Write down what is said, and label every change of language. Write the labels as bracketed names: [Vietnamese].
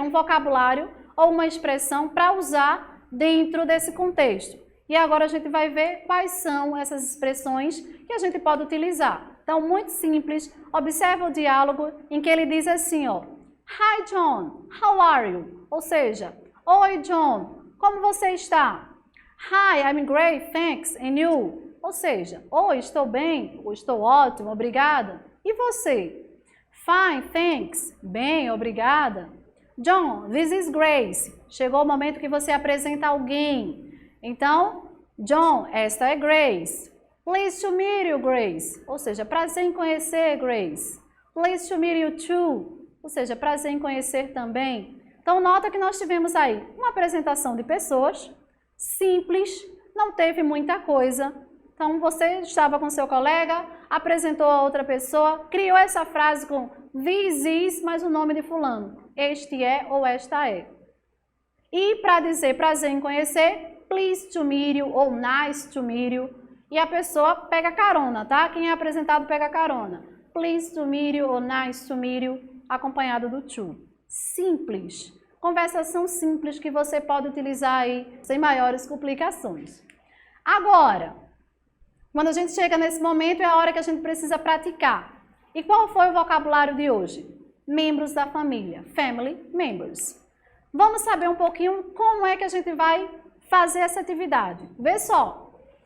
[Portuguese] Um vocabulário ou uma expressão para usar dentro desse contexto. E agora a gente vai ver quais são essas expressões que a gente pode utilizar. Então, muito simples, observa o diálogo em que ele diz assim, ó, [English] Hi John, how are you? [Portuguese] Ou seja, Oi John, como você está? [English] Hi, I'm great, thanks, and you? [Portuguese] Ou seja, Oi, estou bem, ou estou ótimo, obrigada. E você? [English] Fine, thanks, [Portuguese] bem, obrigada. [English] John, this is Grace. [Portuguese] Chegou o momento que você apresenta alguém. Então, John, esta é Grace. [English] Pleased to meet you, Grace. [Portuguese] Ou seja, prazer em conhecer, Grace. [English] Pleased to meet you too. [Portuguese] Ou seja, prazer em conhecer também. Então, nota que nós tivemos aí uma apresentação de pessoas, simples, não teve muita coisa. Então, você estava com seu colega, apresentou a outra pessoa, criou essa frase com [English] this is, [Portuguese] mais o nome de fulano. Este é ou esta é. E para dizer prazer em conhecer, [English] pleased to meet you [Portuguese] ou [English] nice to meet you. [Portuguese] E a pessoa pega carona, tá? Quem é apresentado pega carona. [English] Pleased to meet you [Portuguese] ou [English] nice to meet you, [Portuguese] acompanhado do [English] to. [Portuguese] Simples. Conversação simples que você pode utilizar aí sem maiores complicações. Agora, quando a gente chega nesse momento, é a hora que a gente precisa praticar. E qual foi o vocabulário de hoje? Membros da família. [English] Family members. [Portuguese] Vamos saber um pouquinho como é que a gente vai fazer essa atividade. Vê só.